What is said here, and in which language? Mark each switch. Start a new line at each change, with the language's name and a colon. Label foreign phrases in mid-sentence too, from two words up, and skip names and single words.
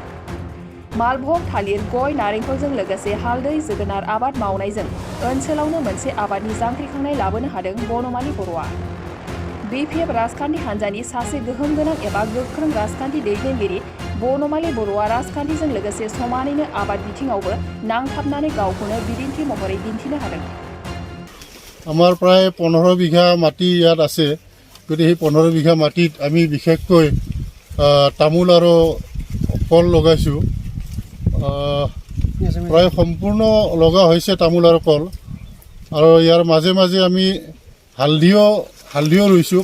Bodo: मालभग, थालिर, गय, नारेंखलजों लोगोसे हालदै, जोगोनार आबाद मावनायजों ओनसोलावनो मोनसे आबादनि जांख्रिखांनाय लाबोनो हादों बनमालि बर'आ। बिपिएफ राजखान्थि हान्जानि सासे गोहोम गोनां एबा गोख्रों राजखान्थि दैदेनगिरि बनमालि बर'आ राजखान्थिजों लोगोसे समानैनो आबाद बिथिङावबो नांथाबनानै गावखौनो बिदिन्थि महरै दिन्थिनो हादों।
Assamese: আমাৰ প্ৰায় 15 বিঘা মাটি ইয়াত আছে। গতিকে সেই 15 বিঘা মাটিত আমি বিশেষকৈ তামোল আৰু কল লগাইছোঁ। প্ৰায় সম্পূৰ্ণ লগা হৈছে তামোল আৰু কল। আৰু ইয়াৰ মাজে মাজে আমি হালধিও ৰুইছোঁ।